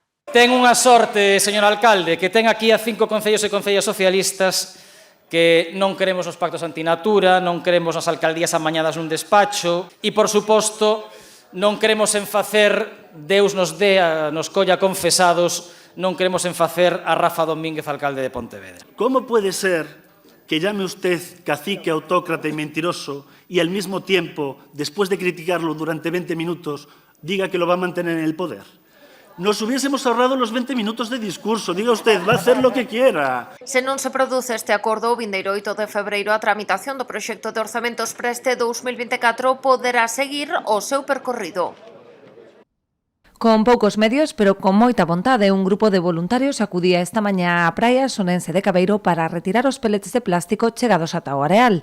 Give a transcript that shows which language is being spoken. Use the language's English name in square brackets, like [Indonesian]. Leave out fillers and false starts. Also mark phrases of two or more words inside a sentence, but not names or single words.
[Galician] Ten unha sorte, señor alcalde, que ten aquí a 5 concellos e concellas socialistas que non queremos os pactos antinatura, non queremos as alcaldías amañadas nun despacho e, por suposto, non queremos en facer, Deus nos dea, nos colla confesados, non queremos en facer a Rafa Domínguez, alcalde de Pontevedra. [Spanish] ¿Cómo puede ser que llame usted cacique, autócrata y mentiroso y al mismo tiempo, después de criticarlo durante 20 minutos, diga que lo va a mantener en el poder? Nos hubiésemos ahorrado los 20 minutos de discurso. Diga usted, va a hacer lo que quiera. [Galician] Se non se produce este acordo, o vindeiro 8 de febreiro a tramitación do proxecto de orzamentos para este 2024 poderá seguir o seu percorrido. Con poucos medios, pero con moita vontade, un grupo de voluntarios acudía esta mañá á praia sonense de Cabeiro para retirar os peletes de plástico chegados ata o areal.